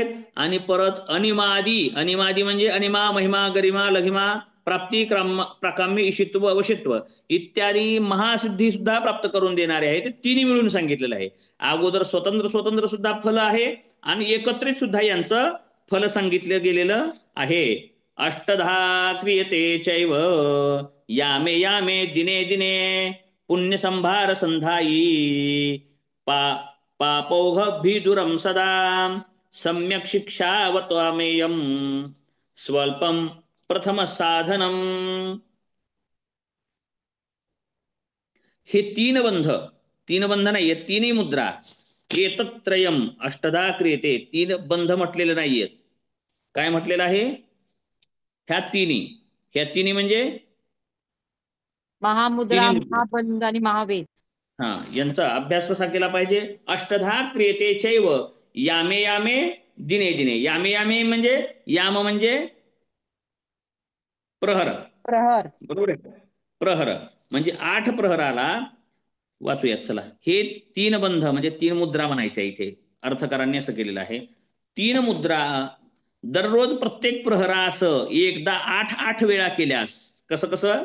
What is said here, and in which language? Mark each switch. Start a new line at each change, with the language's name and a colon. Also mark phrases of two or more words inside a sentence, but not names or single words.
Marathi: आणि परत अनिमादी, अनिमादी म्हणजे अनिमा, महिमा, गरिमा, लघिमा, प्राप्ती, प्राकाम्य, ईशित्व, वशित्व इत्यादी महासिद्धी सुद्धा प्राप्त करून देणारे आहेत. तिन्ही मिळून सांगितलेलं आहे. अगोदर स्वतंत्र स्वतंत्र सुद्धा फल आहे आणि एकत्रित सुद्धा यांचं फल सांगितलं गेलेलं आहे.
Sanskrit: अष्टधा क्रियते चैव यामे यामे दिने दिने पुण्य संभार संधाई पापौघभिदुरं सदा सम्यक शिक्षावत्वामेयं स्वल्पम प्रथम साधनम.
Marathi: हे तीन बंध नाहीये, तिन्ही मुद्रा.
Sanskrit: एतत्रयम अष्टधा क्रियते,
Marathi: तीन बंध म्हटलेले नाहीयेत. काय म्हटलेलं आहे? ह्या तिन्ही म्हणजे महामुद्रा, महाबंध आणि महावेद. यांचा अभ्यास कसा केला पाहिजे?
Sanskrit: अष्टधा क्रियते चैव यामे यामे दिने दिने. यामे यामे
Marathi: म्हणजे याम म्हणजे प्रहर, बरोबर आहे? प्रहर म्हणजे 8 प्रहराला वाचूयात चला. हे 3 बंध म्हणजे 3 मुद्रा म्हणायच्या इथे अर्थकारांनी असं केलेलं आहे. 3 मुद्रा दररोज प्रत्येक प्रहरास एकदा 8 वेळा केल्यास कसं कसं?